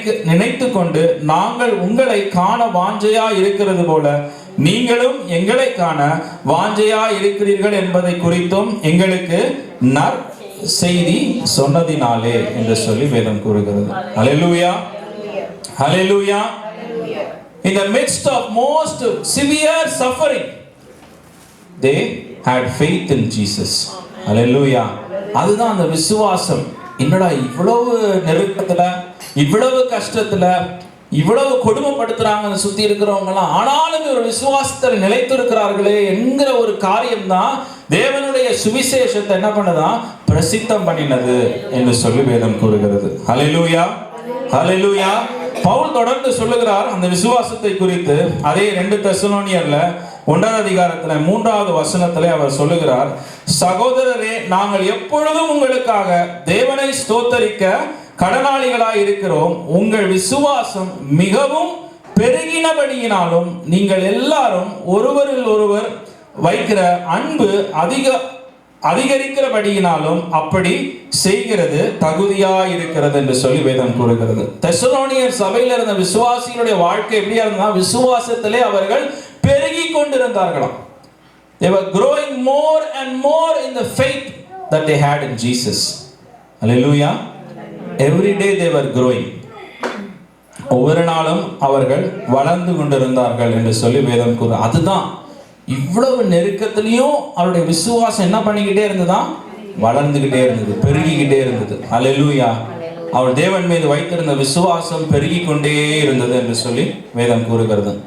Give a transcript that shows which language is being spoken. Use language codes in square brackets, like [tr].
[ta] நினைத்து கொண்டு நாங்கள் உங்களை காண வாஞ்சையா இருக்கிறது போல நீங்களும் எங்களை காண வாஞ்சையா இருக்கிறீர்கள் என்பதை குறித்தும் எங்களுக்கு நற் செய்தி சொன்னதினாலே என்று சொல்லி வேதம் கூறுகிறது. ஹல்லேலூயா. ஹல்லேலூயா. [en] In the midst of most severe suffering, they had faith in Jesus. [ta] Hallelujah. அதுதான் அந்த விசுவாசம். என்னடா இவ்வளவு நெருக்கத்துல, இவ்வளவு கஷ்டத்துல, இவ்வளவு கொடுமைப்படுத்துறாங்க சுத்தி இருக்கிறவங்க எல்லாம், ஆனாலும் ஒரு விசுவாசத்தில் நிலைத்திருக்கிறார்களே என்கிற ஒரு காரியம் தான் தேவனுடைய சுவிசேஷத்தை என்ன பண்ணதா? பிரசித்தம் பண்ணினது என்று சொல்லி வேதம் கூறுகிறது. ஹல்லேலூயா. ஹல்லேலூயா. பவுல் தொடர்ந்து சொல்லுகிறார் அந்த விசுவாசத்தை குறித்து. அதே 2 தெசலோனியர்ல 1வது அதிகாரத்துல 3வது வசனத்திலே அவர் சொல்லுகிறார், சகோதரரே, நாங்கள் எப்பொழுதும் உங்களுக்காக தேவனை ஸ்தோத்தரிக்க கடனாளிகளாய் இருக்கிறோம். உங்கள் விசுவாசம் மிகவும் பெருகினபடியினாலும் நீங்கள் எல்லாரும் ஒருவரில் ஒருவர் வைக்கிற அன்பு அதிகரிக்கிறபடியினாலும் அப்படி செய்கிறது தகுதியாய் இருக்கிறது என்று சொல்லி வேதம் கூறுகிறது. தெசலோனியர் சபையில் இருந்த விசுவாசிகளுடைய வாழ்க்கை எப்படியா இருந்தா, விசுவாசத்திலே அவர்கள் பெருகி கொண்டிருந்தார்களாம். [en] They were growing more and more in the faith that they had in Jesus. Hallelujah. Every day they were growing. [ta] ஒவ்வொரு நாளும் அவர்கள் வளர்ந்து கொண்டிருந்தார்கள் என்று சொல்லி வேதம் கூறு. அதுதான் இவ்வளவு நெருக்கத்திலையும் அவருடைய விசுவாசம் என்ன பண்ணிக்கிட்டே இருந்ததா? வளர்ந்துகிட்டே இருந்தது, பெருகிக்கிட்டே இருந்தது. ஹல்லேலூயா. அவர் தேவன் மீது வைத்திருந்த விசுவாசம் பெருகி கொண்டே இருந்தது என்று சொல்லி வேதம் கூறுகிறது.